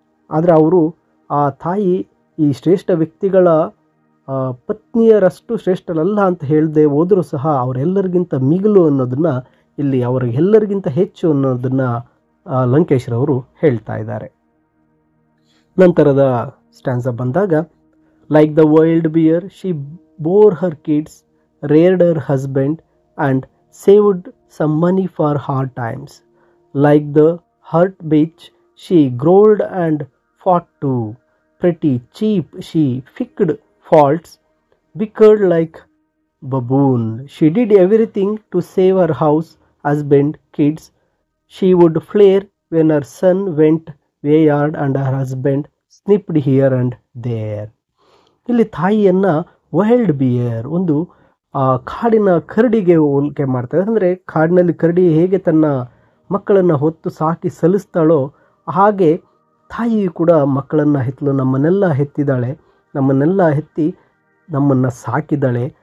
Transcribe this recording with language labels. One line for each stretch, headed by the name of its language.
Kannada: ಆದರೆ ಅವರು ಆ ತಾಯಿ ಈ ಶ್ರೇಷ್ಠ ವ್ಯಕ್ತಿಗಳ ಪತ್ನಿಯರಷ್ಟು ಶ್ರೇಷ್ಠರಲ್ಲ ಅಂತ ಹೇಳದೆ ಹೋದರೂ ಸಹ ಅವರೆಲ್ಲರಿಗಿಂತ ಮಿಗಿಲು ಅನ್ನೋದನ್ನು ಇಲ್ಲಿ ಅವರಿಗೆಲ್ಲರಿಗಿಂತ ಹೆಚ್ಚು ಅನ್ನೋದನ್ನು ಲಂಕೇಶ್ರವರು ಹೇಳ್ತಾ ಇದ್ದಾರೆ. ನಂತರದ ಸ್ಟ್ಯಾನ್ಸ ಬಂದಾಗ,
English: Like the wild bear she bore her kids, reared her husband and saved some money for hard times. Like the hurt bitch, she growled and fought too. Pretty cheap, she picked faults, bickered like baboon. She did everything to save her house, husband, kids. She would flare when her son went wayward and her husband snipped here and there.
Kannada: ಇಲ್ಲಿ ತಾಯಿಯನ್ನು
English: wild bear,
Kannada: ಒಂದು ಕಾಡಿನ ಕರಡಿಗೆ ಹೋಲಿಕೆ ಮಾಡ್ತಾರೆ. ಅಂದರೆ ಕಾಡಿನಲ್ಲಿ ಕರಡಿ ಹೇಗೆ ತನ್ನ ಮಕ್ಕಳನ್ನು ಹೊತ್ತು ಸಾಕಿ ಸಲ್ಲಿಸ್ತಾಳೋ ಹಾಗೆ ತಾಯಿಯು ಕೂಡ ಮಕ್ಕಳನ್ನು ಹೆತ್ತಲು, ನಮ್ಮನ್ನೆಲ್ಲ ಹೆತ್ತಿದ್ದಾಳೆ, ನಮ್ಮನ್ನೆಲ್ಲ ಹೆತ್ತಿ ನಮ್ಮನ್ನು ಸಾಕಿದ್ದಾಳೆ.